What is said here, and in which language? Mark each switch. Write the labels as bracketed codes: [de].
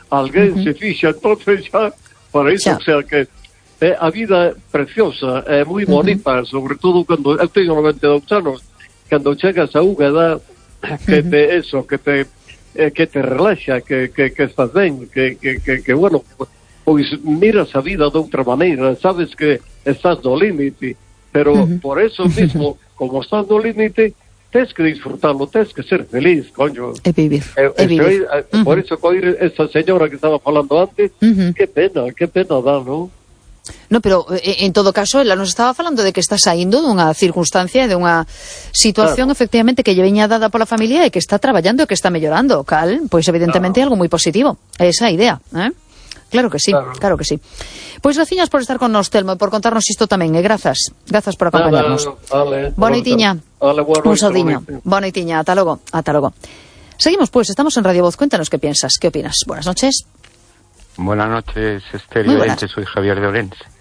[gl] Alguén se fixa entonces xa para iso, o sea que a vida é preciosa, é moi bonita, sobre todo cando eu teño 92 anos, cando chegas a unha edad que te eso, que te relaxa, que estás ben, que bueno, pois miras a vida de outra maneira, sabes que estás no límite, pero por eso mismo, como estás no límite, tens que disfrutarlo, tens que ser feliz, coño. E vivir, vivir. Por eso, coir esa señora que estaba falando antes, qué pena dá, non? No, pero en todo caso, ela nos estaba falando de que está saindo dunha circunstancia, de unha situación, claro, efectivamente, que lle veña dada pola familia e que está traballando e que está mellorando, cal, pois evidentemente claro, é algo moi positivo, é esa idea, ¿eh? Claro que sí, claro, claro que sí. Pois graciñas por estar con nos, Telmo, e por contarnos isto tamén, e grazas, grazas por acompañarnos. Boniteña, un saudiño, boniteña, ata logo, ata logo. [es] Seguimos, pois, estamos en Radio Voz, cuéntanos que piensas, que opinas, buenas noches. Buenas noches, Esther y Orense, soy Javier de Orense.